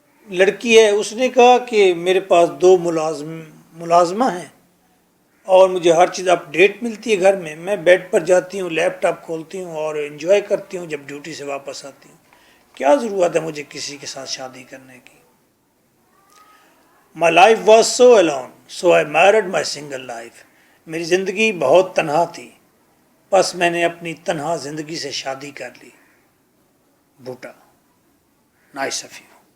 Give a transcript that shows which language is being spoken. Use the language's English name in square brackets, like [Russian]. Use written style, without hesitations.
[Urdu] لڑکی ہے, اس نے کہا کہ میرے پاس 2 ملازمہ ہیں اور مجھے ہر چیز اپ ڈیٹ ملتی ہے گھر میں. میں بیڈ پر جاتی ہوں, لیپ ٹاپ کھولتی ہوں اور انجوائے کرتی ہوں جب ڈیوٹی سے واپس آتی ہوں. کیا ضرورت ہے مجھے کسی کے ساتھ شادی کرنے کی. [English] My life was so alone, so I married my single life. [Urdu] میری زندگی بہت تنہا تھی, بس میں نے اپنی تنہا زندگی سے شادی کر لی. بھوٹا. [English] Nice of you.